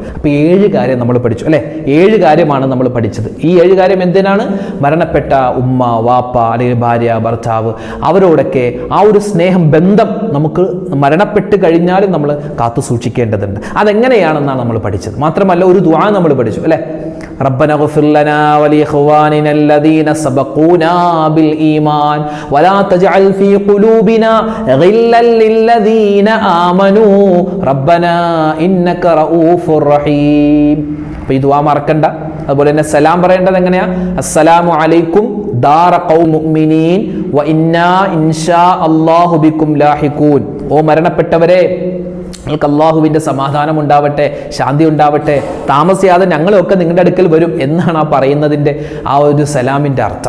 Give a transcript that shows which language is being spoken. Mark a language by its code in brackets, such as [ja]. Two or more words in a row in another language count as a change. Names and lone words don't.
[ml] അപ്പോൾ 7 കാര്യം നമ്മൾ പഠിച്ചു അല്ലെ. 7 കാര്യമാണ് നമ്മൾ പഠിച്ചത്. ഈ 7 കാര്യം എന്തിനാണ്? മരണപ്പെട്ട ഉമ്മ, വാപ്പ, അല്ലെങ്കിൽ ഭാര്യ, ഭർത്താവ്, അവരോടൊക്കെ ആ ഒരു സ്നേഹം, ബന്ധം നമുക്ക് മരണപ്പെട്ട് കഴിഞ്ഞാലും നമ്മൾ കാത്തു സൂക്ഷിക്കേണ്ടതുണ്ട്. അതെങ്ങനെയാണെന്നാണ് നമ്മൾ പഠിച്ചത്. മാത്രമല്ല ഒരു ദുആ നമ്മൾ പഠിച്ചു അല്ലെ. [ar] ربنا اغفر لنا ولإخواننا الذين سبقونا بالإيمان ولا تجعل في قلوبنا غلا للذين آمنوا ربنا إنك رؤوف رحيم. [ml] അപ്പോൾ ഈ ദുആ മറക്കണ്ട. അതുപോലെ തന്നെ സലാം പറയേണ്ടത് എങ്ങനെയാ? [ar] السلام عليكم دار قوم مؤمنين وإنا إن شاء الله بكم لاحقون. [ml] ഓ മരണപ്പെട്ടവരെ, നിങ്ങൾക്ക് അള്ളാഹുവിൻ്റെ സമാധാനം ഉണ്ടാവട്ടെ, ശാന്തി ഉണ്ടാവട്ടെ, താമസിയാതെ ഞങ്ങളൊക്കെ നിങ്ങളുടെ അടുക്കൽ വരും എന്നാണ് ആ പറയുന്നതിൻ്റെ ആ ഒരു സലാമിൻ്റെ അർത്ഥം.